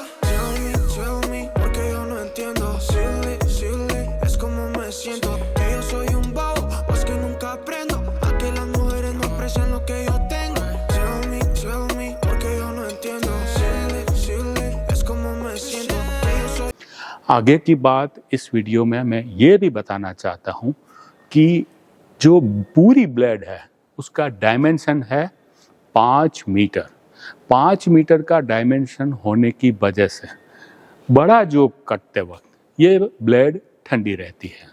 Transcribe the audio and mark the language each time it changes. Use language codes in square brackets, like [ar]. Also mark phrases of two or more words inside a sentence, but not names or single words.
[en] Tell me, [es] porque yo no entiendo. Silly, es como me siento, que yo soy un bobo, pues que nunca aprendo a que las mujeres no aprecian lo que yo tengo. [en] Tell me, [es] porque yo no entiendo. Silly, es como me siento. [hi] आगे की बात इस वीडियो में मैं ये भी बताना चाहता हूँ कि जो पूरी ब्लेड है उसका डायमेंशन है 5 मीटर। 5 मीटर का डायमेंशन होने की वजह से बड़ा जॉब कटते वक्त ये ब्लेड ठंडी रहती है।